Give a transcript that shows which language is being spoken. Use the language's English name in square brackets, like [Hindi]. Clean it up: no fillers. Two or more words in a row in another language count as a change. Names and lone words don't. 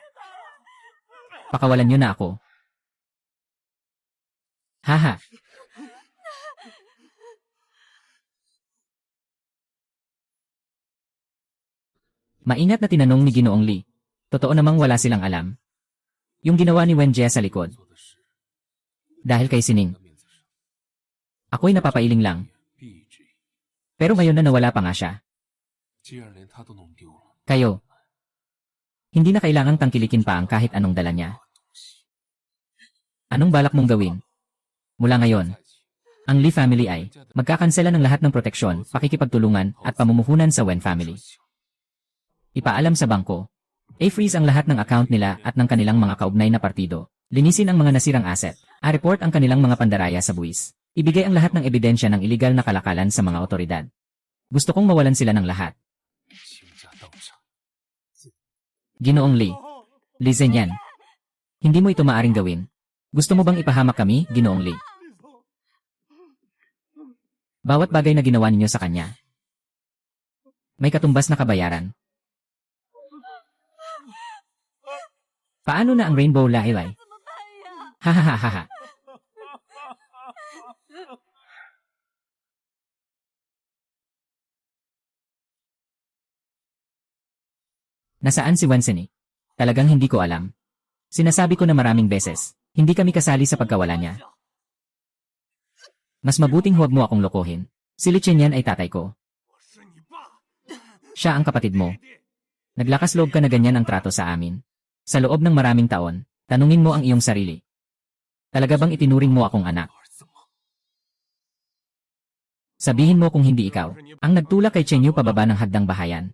[Filipino] Pakawalan niyo na ako. Haha. Maingat na tinanong ni Ginoong Lee. Totoo namang wala silang alam. Yung ginawa ni Wen Jie sa likod. [Chinese] 做的事， [Filipino] Dahil kay Sining. [Chinese] 的面子上 [Filipino] Ako'y napapailing lang. [Chinese] 必之。 [Filipino] Pero ngayon na nawala pa nga siya. [Chinese] 既然连他都弄丢了， [Filipino] Kayo. Hindi na kailangang tangkilikin pa ang kahit anong dala niya. Anong balak mong gawin? Mula ngayon, [Chinese] 在一起， [Filipino] ang Lee family ay magkakansela ng lahat ng proteksyon, pakikipagtulungan at pamumuhunan sa Wen family. Ipaalam sa bangko. I-freeze ang lahat ng account nila at ng kanilang mga kaugnay na partido. Linisin ang mga nasirang asset. A-report ang kanilang mga pandaraya sa buwis. Ibigay ang lahat ng ebidensya ng iligal na kalakalan sa mga otoridad. Gusto kong mawalan sila ng lahat. [Chinese] 倾家荡产。 [Filipino] Ginoong Lee. Lee Zhenyan. Hindi mo ito maaring gawin. Gusto mo bang ipahamak kami, Ginoong Lee? Bawat bagay na ginawa ninyo sa kanya, may katumbas na kabayaran. Paano na ang Rainbow Lailai? [Chinese] 怎么办呀？ [Filipino] Hahaha. Nasaan si Wensen? Talagang hindi ko alam. Sinasabi ko na maraming beses, hindi kami kasali sa pagkawala niya. Mas mabuting huwag mo akong lokohin. Si Lee Chenyan ay tatay ko. [Chinese] 我是你爸， [Filipino] Siya ang kapatid mo. [Chinese] 弟弟。 [Filipino] Naglakas loob ka na ganyan ang trato sa amin. Sa loob ng maraming taon, tanungin mo ang iyong sarili. Talaga bang itinuring mo akong anak? [Chinese] 儿子吗？ [Filipino] Sabihin mo kung hindi ikaw, ang nagtulak kay Chenyu pababa ng hagdang bahayan.